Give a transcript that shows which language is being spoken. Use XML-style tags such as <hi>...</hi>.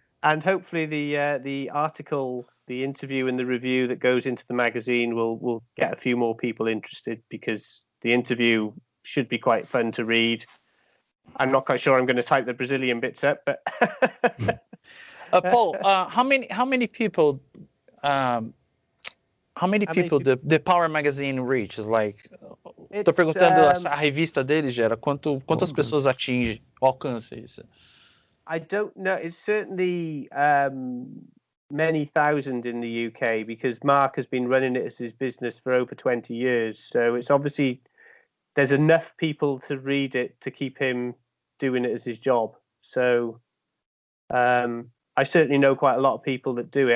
<en>And hopefully the article the interview and the review that goes into the magazine will get a few more people interested, because the interview should be quite fun to read. I'm not quite sure I'm going to type the Brazilian bits up, but Paul, how many people the Power Magazine reaches?</en> <pt>Like, tô perguntando a revista dele, Gera, quantas pessoas atinge o alcance isso?</pt> <en>I don't know. It's certainly many thousand in the UK, because Mark has been running it as his business for over 20 years. So it's obviously, there's enough people to read it to keep him doing it as his job. So I certainly know quite a lot of people that do it.</en>